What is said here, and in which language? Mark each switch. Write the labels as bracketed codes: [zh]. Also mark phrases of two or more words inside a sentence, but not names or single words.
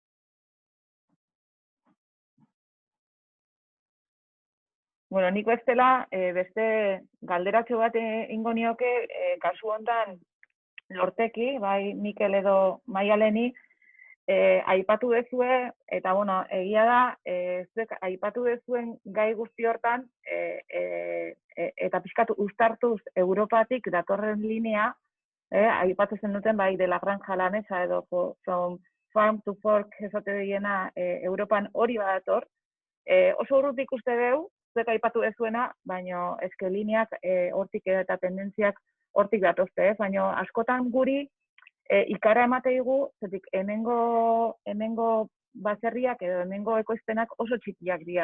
[eu] Bueno, nik bestela, beste galderatxo bat ingo nioke, kasu hontan Lorteki, bai Mikel edo Maialeni, aipatu dezue, eta egia da, zuek aipatu dezuen gai guzti hortan, eta pixkatu uztartuz Europatik datorren linea, aipatu zen duten bai [es] de la granja la mesa [eu] edo [en] from farm to fork [eu] esate diena Europan hori badator, oso urrutik uste dugu, zuek aipatu dezuena, baina eske lineak hortik eta tendentziak hortik datozte, baina askotan guri ikara emateigu, zetik hemengo baserriak edo hemengo ekoizpenak oso txikiak dira.